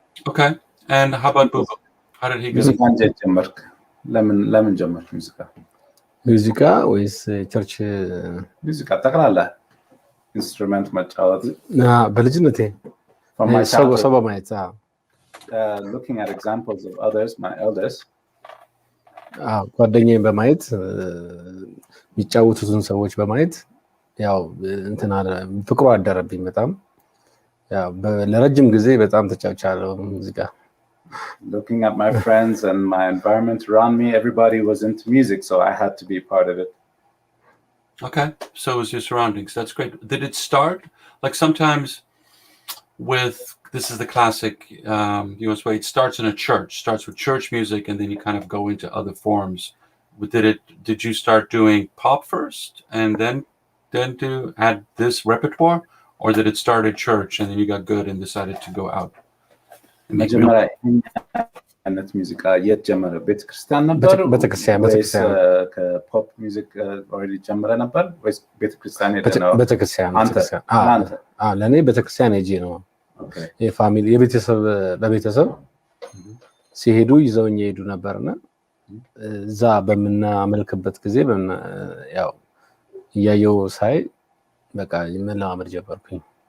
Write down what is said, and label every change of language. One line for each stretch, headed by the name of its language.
English: Okay. And how about Bubu? How did he get
Amharic: ለምን ጀመርክ ሙዚቃ ወይስ ቸርች ሙዚቃ ጠቅላላ ኢንስትሩመንት መጫወት? በልጅነቴ ሰው በማየት
English: looking at examples of others, my elders,
Amharic: ጓደኛዬን በማየት የሚጫወቱትን ሰዎች በማየት ያው እንትና ፍቅሩ አደረብኝ በጣም ያው ለረጅም ጊዜ በጣም ተጫውቻለሁ ሙዚቃ።
English: Looking at my friends and my environment around me, everybody was into music, so I had to be part of it. Okay, so it was your surroundings. That's great. Did it start like sometimes with this is the classic US way? It starts in a church, starts with church music, and then you kind of go into other forms. Did you start doing pop first and then to add this repertoire, or did it start at church and then you got good and decided to go out and make
Amharic: መጀመሪያ አይነት ሙዚቃ የት ጀመረ? ቤተክርስቲያን ነበር ወይስ ከፖፕ ሚውዚክ ኦልሬዲ ጀመረ ነበር ወይስ ቤተክርስቲያን ሄደ ነው? ቤተክርስቲያን ለእኔ ቤተክርስቲያን ሄጄ ነው። የፋሚሊ በቤተሰብ ሲሄዱ ይዘውኝ ይሄዱ ነበርና እዛ በምናመልክበት ጊዜ ያው እያየው ሳይ በቃ መለማመድ ጀመርኩኝ።